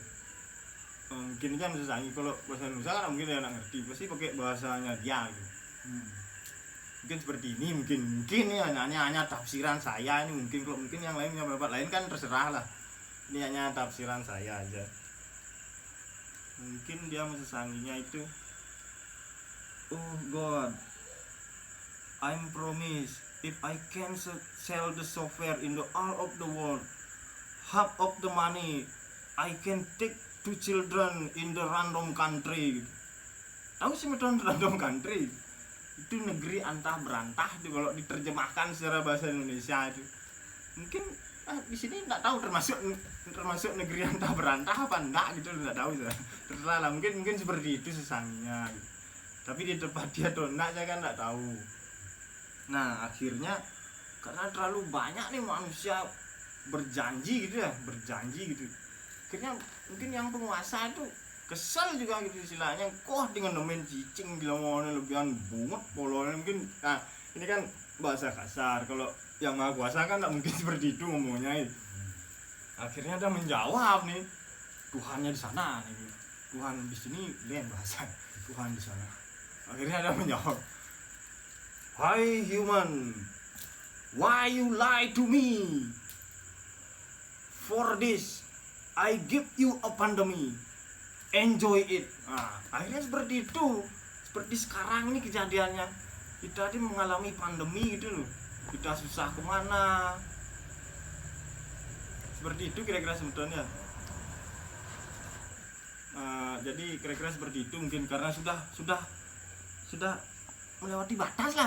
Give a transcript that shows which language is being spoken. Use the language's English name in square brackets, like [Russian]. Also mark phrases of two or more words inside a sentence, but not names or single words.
[Indonesian] Mungkin aja masih Sangi, kalau bahasa Indonesia kan mungkin dia nggak ngerti, pasti pakai bahasanya dia gitu. Mungkin seperti ini, mungkin ya hanya tafsiran saya ini, mungkin kalau mungkin yang lain punya pendapat lain kan terserah lah, ini hanya tafsiran saya aja. Mungkin dia mesesanginya itu, [English] oh God, I'm promise if I can sell the software in the all of the world, half of the money I can take to children in the random country. [Indonesian] Tahu sih metode [English] random country? [Indonesian] Itu negeri antah berantah itu kalau diterjemahkan secara bahasa Indonesia itu. Mungkin di sini enggak tahu termasuk negeri antah berantah apa enggak gitu, enggak tahu saya. Terserah lah, mungkin seperti itu sesanginya gitu. Tapi di tempat dia atau enggak saya kan enggak tahu. Nah, akhirnya karena terlalu banyak nih manusia berjanji gitu. Akhirnya mungkin yang penguasa itu kesel juga gitu istilahnya, kok dengan [Balinese] nemen cicing dilangone lebihan bunget polone [Indonesian] mungkin. Nah ini kan bahasa kasar, kalau yang maha kuasa kan tak mungkin seperti itu ngomongnya. Akhirnya dia menjawab nih, Tuhannya di sana nih, Tuhan di sini lain bahasa, Tuhan di sana. Akhirnya dia menjawab, [English] "Hai human, why you lie to me? For this I give you a pandemic. Enjoy it." [Indonesian] Nah, akhirnya seperti itu. Seperti sekarang ini kejadiannya. Kita tadi mengalami pandemi gitu loh. Kita susah kemana. Seperti itu kira-kira sebetulnya. Jadi kira-kira seperti itu mungkin karena sudah melewati batas lah.